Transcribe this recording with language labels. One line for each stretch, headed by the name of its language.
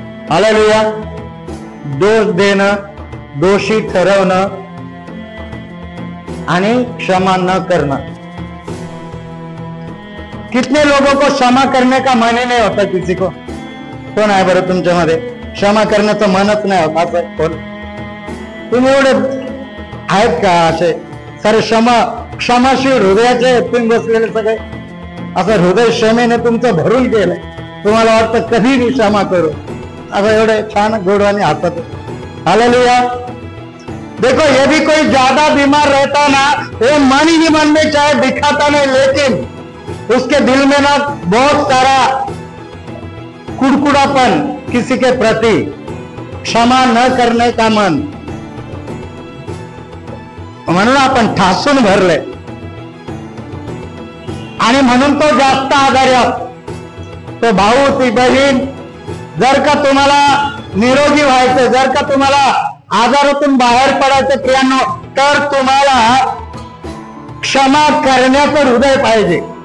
Marathi: Hallelujah. दोष देणं, दोषी ठरवणं आणि क्षमा न करणं.
Hindi: कितने लोगों को क्षमा करने का मन ही नहीं होता? किसी को
Marathi: कोण आहे बरं तुमच्यामध्ये क्षमा करण्याचं मनच नाही होत? असं कोण? तुम्ही एवढे आहेत का असे सारे क्षमाशील हृदयाचे तुम्ही बसलेले सगळे? असं हृदय क्षमेने तुमचं भरून गेलंय. तुम्हाला वाटतं कधी मी क्षमा करू, असं एवढे छान गोडवाने हातात. हालेलुया.
Hindi: देखो, यदि कोई ज्यादा बीमार रहता ना, वो मन ही मन में चाहे दिखाता नहीं, लेकिन उसके दिल में ना बहुत सारा कुड़कुड़ापन किसी के प्रति, क्षमा न करने का मन,
Marathi: म्हणून आपण ठासून भरले आणि म्हणून तो जास्त आजारी असतो. तो भाऊ, ती बहीण, जर का तुम्हाला निरोगी व्हायचं, जर का तुम्हाला आजारातून बाहेर पडायचं प्रियांनो, तर तुम्हाला क्षमा करण्याचं हृदय पाहिजे.